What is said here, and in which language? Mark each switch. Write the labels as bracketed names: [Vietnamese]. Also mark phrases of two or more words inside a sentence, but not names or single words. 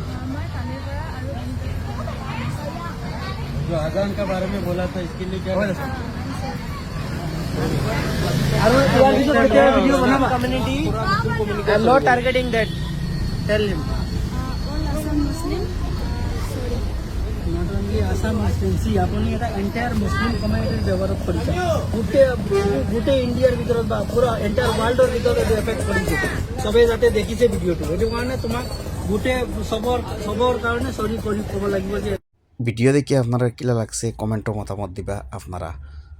[Hindi] जो अजान के बारे में बोला था इसके लिए क्या community [English] I'm not targeting that. Tell him. All Assam Muslim. Sorry. Not only Assam Muslim. See, [Assamese] আপনি এটা [English] entire Muslim community [Assamese] ব্যবহার কৰিছে। গোটেই ইণ্ডিয়াৰ ভিতৰত বা পুৰা [English] entire world [Assamese] ভিতৰত এইটো এফেক্ট কৰিছে। চবেই যাতে দেখিছে ভিডিঅ'টো, সেইটো কাৰণে তোমাক গোটেই চবৰ কাৰণে চৰি ক'ব লাগিব যে [Sylheti] ভিডিও দেখি আপনারা কিলা লাগছে কমেন্টও মতামত দিবা আপনারা।